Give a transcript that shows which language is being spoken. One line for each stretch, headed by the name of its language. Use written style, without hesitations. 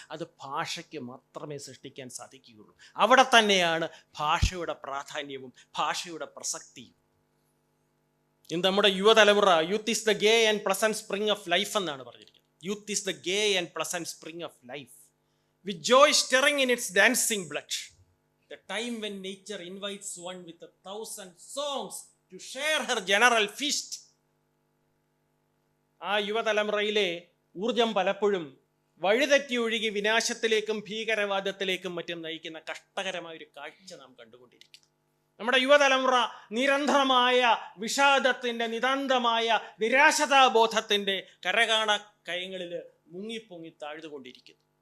Malayalam: അത് ഭാഷയ്ക്ക് മാത്രമേ സൃഷ്ടിക്കാൻ സാധിക്കുകയുള്ളൂ. അവിടെ തന്നെയാണ് ഭാഷയുടെ പ്രാധാന്യവും ഭാഷയുടെ പ്രസക്തിയും. ഇന്ന് നമ്മുടെ യുവതലമുറ
English: youth is the gay and pleasant spring of life
Malayalam: എന്നാണ് പറഞ്ഞിരിക്കുന്നത്.
English: Youth is the gay and pleasant spring of life, with joy stirring in its dancing blood. The time when nature invites one with 1,000 songs to share her general feast.
Malayalam: ആ യുവതലമുറയിലെ ഊർജം പലപ്പോഴും വഴിതെറ്റി ഒഴുകി വിനാശത്തിലേക്കും ഭീകരവാദത്തിലേക്കും മറ്റും നയിക്കുന്ന കഷ്ടകരമായൊരു കാഴ്ച നാം കണ്ടുകൊണ്ടിരിക്കുന്നു. നമ്മുടെ യുവതലമുറ നിരന്തരമായ വിഷാദത്തിൻ്റെ, നിതാന്തമായ നിരാശതാബോധത്തിൻ്റെ കരകാണ കയങ്ങളിൽ മുങ്ങിപ്പൊങ്ങി താഴ്ന്നുകൊണ്ടിരിക്കുന്നു.